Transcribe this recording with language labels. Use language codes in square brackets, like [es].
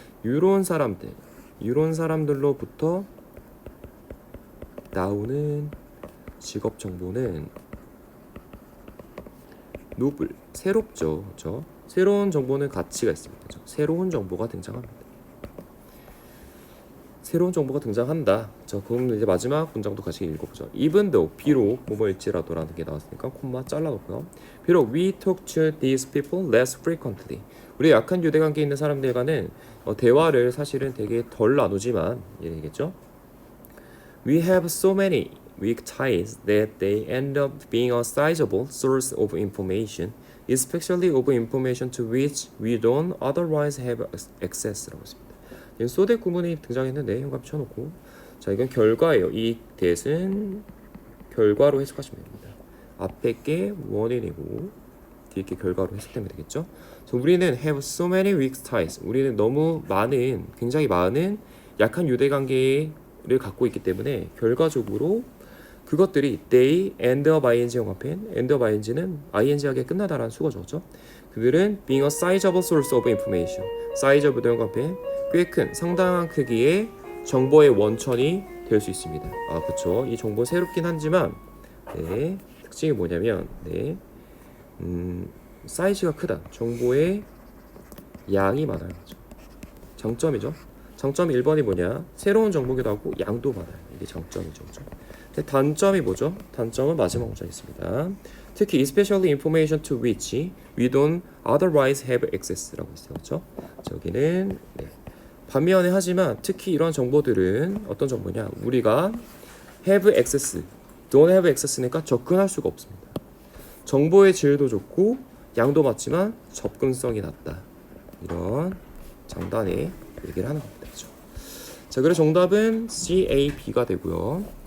[ko] 이런 사람들로부터 나오는 직업 정보는 노블, 새롭죠. 그렇죠? 새로운 정보는 가치가 있습니다. 그렇죠? 새로운 정보가 등장합니다. 새로운 정보가 등장한다. 자, 그럼 이제 마지막 문장도 같이 읽어보죠. [en] Even though, [ko] 비록 뭐뭐일지라도라는 게 나왔으니까 콤마 잘라놓고요. 비록 [en] we talk to these people less frequently. [ko] 우리 약한 유대관계에 있는 사람들과는 대화를 사실은 되게 덜 나누지만 얘기겠죠. [en] We have so many weak ties that they end up being a sizable source of information, especially of information to which we don't otherwise have access [ko] 라고 했습니다. 소대 구문이 등장했는데 현관 쳐놓고 자 이건 결과예요. 이 that은 결과로 해석하시면 됩니다. 앞에 게 원인이고 뒤에 게 결과로 해석되면 되겠죠. 그래서 우리는 [en] have so many weak ties. [ko] 우리는 너무 많은 굉장히 많은 약한 유대관계를 갖고 있기 때문에 결과적으로 그것들이 [en] they end up ing [ko] 영합펜 [en] end up ing [ko] 는 ing하게 끝나다라는 수거죠. 그들은 [en] being a sizable source of information. [ko] sizable 영합펜 꽤 큰 상당한 크기의 정보의 원천이 될 수 있습니다. 아 그렇죠. 이 정보 새롭긴 하지만 네, 특징이 뭐냐면 네, 사이즈가 크다. 정보의 양이 많아요. 그렇죠? 장점이죠. 장점이 1번이 뭐냐? 새로운 정보기도 하고 양도 많아요. 이게 장점이죠. 근데 단점이 뭐죠? 단점은 마지막 문장에 있습니다. 특히 [en] especially information to which we don't otherwise have access [ko] 라고 있어요. 그렇죠? 저기는 네. 반면에 하지만 특히 이런 정보들은 어떤 정보냐? 우리가 [en] have access, don't have access [ko] 니까 접근할 수가 없습니다. 정보의 질도 좋고 양도 많지만 접근성이 낮다. 이런 장단에 얘기를 하는 겁니다. 그렇죠? 자, 그래서 정답은 C, A, B가 되고요.